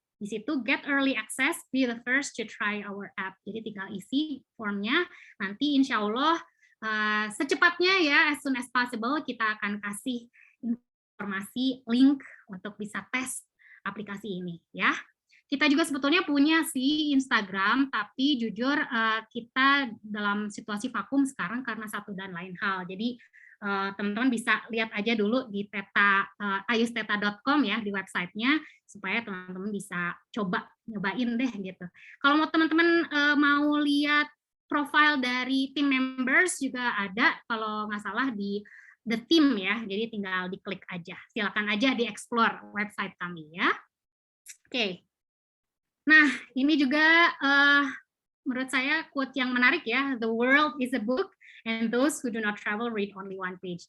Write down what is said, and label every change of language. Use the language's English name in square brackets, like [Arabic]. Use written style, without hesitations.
[Indonesian] Di situ [English] get early access, be the first to try our app. [Indonesian] Jadi tinggal isi formnya, nanti insya Allah secepatnya ya, [English] as soon as possible [Indonesian] kita akan kasih informasi link untuk bisa tes aplikasi ini ya. Kita juga sebetulnya punya sih Instagram, tapi jujur kita dalam situasi vakum sekarang karena satu dan lain hal. Jadi teman-teman bisa lihat aja dulu di ayusteta.com ya, di websitenya, supaya teman-teman bisa coba nyobain deh gitu. Kalau mau teman-teman mau lihat profile dari tim members juga ada, kalau nggak salah di [English] the theme [Indonesian] ya. Jadi tinggal diklik aja. Silakan aja di-explore website kami ya. Oke. Nah, ini juga menurut saya quote yang menarik ya. [English] The world is a book and those who do not travel read only one page.